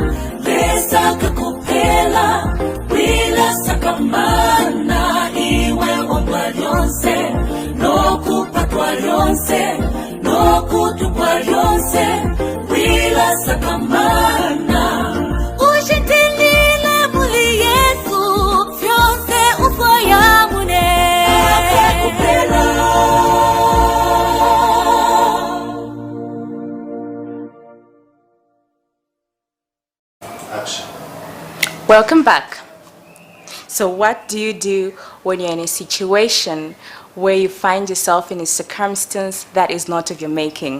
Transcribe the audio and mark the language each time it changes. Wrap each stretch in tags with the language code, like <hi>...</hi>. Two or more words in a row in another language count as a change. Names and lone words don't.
<bem>Lesa kakupela wila sakamana Iwe omba lyonse no kupatwa lyonse no kutupwa lyonse wila sakamana Ushitilile muli Yesu fyonse ufwaya mune akakupela.</bem> <en>Action. Welcome back. So what do you do when you're in a situation where you find yourself in a circumstance that is not of your making?</en>